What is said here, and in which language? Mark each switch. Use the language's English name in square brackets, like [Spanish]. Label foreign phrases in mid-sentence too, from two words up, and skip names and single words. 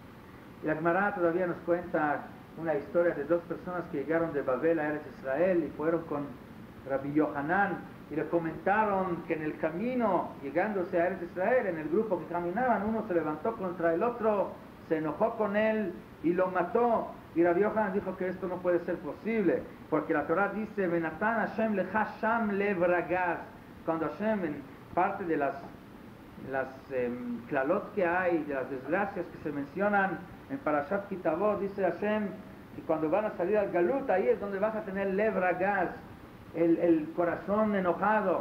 [Spanish] Y la Gemara todavía nos cuenta una historia de dos personas que llegaron de Babel a Eretz Israel y fueron con Rabbi Yohanan y le comentaron que en el camino, llegándose a Eretz Israel, en el grupo que caminaban, uno se levantó contra el otro, se enojó con él y lo mató. Y Rabbi Yohanan dijo que esto no puede ser posible, porque la Torah dice, [Hebrew] ונתן השם לך שם לב רגז. [Spanish] Cuando Hashem, en parte de las klalot que hay, de las desgracias que se mencionan en Parashat Kitavot, dice Hashem que cuando van a salir al Galut, ahí es donde vas a tener [Hebrew] לב רגז, [Spanish] el corazón enojado.